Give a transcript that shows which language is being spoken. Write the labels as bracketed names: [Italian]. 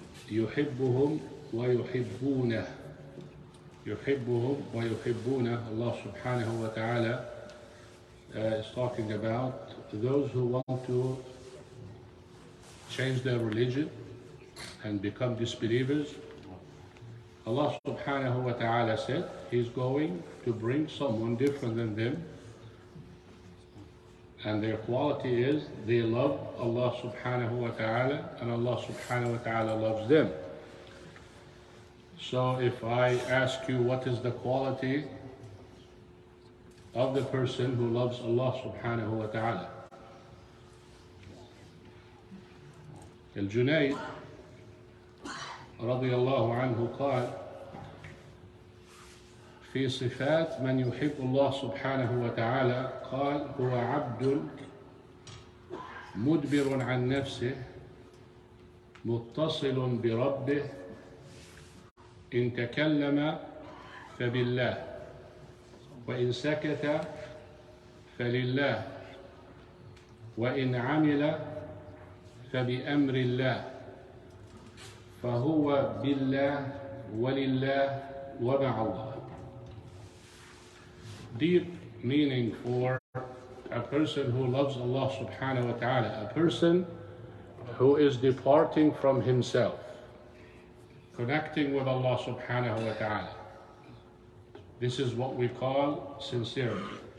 [Arabic] يحبهم ويحبونه [English] Allah subhanahu wa ta'ala is talking about those who want to change their religion and become disbelievers. Allah subhanahu wa ta'ala said He's going to bring someone different than them, and their quality is they love Allah subhanahu wa ta'ala and Allah subhanahu wa ta'ala loves them. So if I ask you what is the quality of the person who loves Allah subhanahu wa ta'ala, [Arabic] الجنيد رضي الله عنه قال في صفات من يحب الله سبحانه وتعالى قال هو عبد مدبر عن نفسه متصل بربه إن تكلم فبالله وإن سكت فلله وإن عمل فبأمر الله فهو بالله ولله ومع الله. [English] Deep meaning for a person who loves Allah subhanahu wa ta'ala, a person who is departing from himself, connecting with Allah subhanahu wa ta'ala. This is what we call sincerity.